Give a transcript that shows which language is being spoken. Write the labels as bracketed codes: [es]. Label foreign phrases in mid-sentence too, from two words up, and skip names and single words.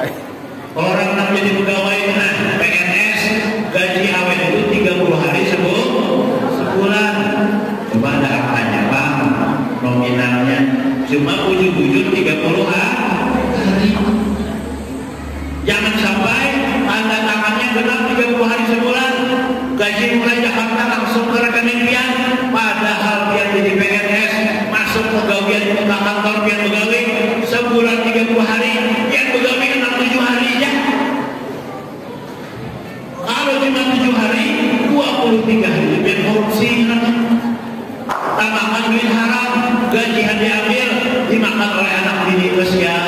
[id] Orang yang jadi pegawai PNS, gaji awet itu 30 hari sebulan. Coba ada angkanya Pak, nominalnya cuma ujung-ujung 30 hari. Jangan sampai tanda tangannya genap 30 hari sebulan, gaji mulai Jakarta langsung ke rekening pian, padahal pian jadi PNS, masuk pegawai ke kantor pian pegawai sebulan 30 hari, pian pegawai 67 hari ya. Kalau cuma 7 hari, 23 hari pian korupsi, tambahan duit haram, gaji yang diambil dimakan oleh anak bini